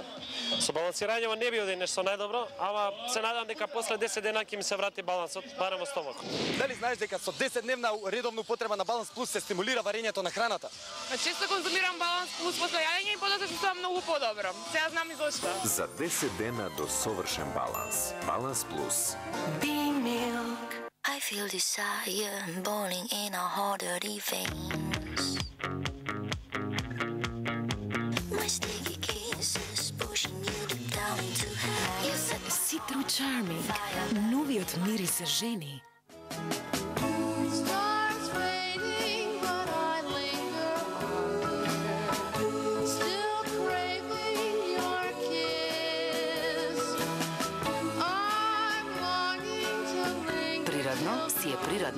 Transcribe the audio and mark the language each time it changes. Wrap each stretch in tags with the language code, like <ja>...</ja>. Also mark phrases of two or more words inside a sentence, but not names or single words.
<mk>Со балансирањето не би оди нешто најдобро, ама се надам дека после 10 дена ќе ми се врати балансот, барем во стомакот. Дали знаеш дека со 10-дневна редовна употреба на Баланс Плюс се стимулира варењето на храната? Често конзумирам Баланс Плюс после јадење и после се чувствувам многу подобро. Сега знам и зошто. За 10 дена до совршен баланс. Баланс Плюс.</mk> <en>I feel desire boiling in our heart dirty veins. My sticky kisses pushing you down into hell. Citro Charming.</en> <mk>Новиот мирис за жени. Си е природно.</mk>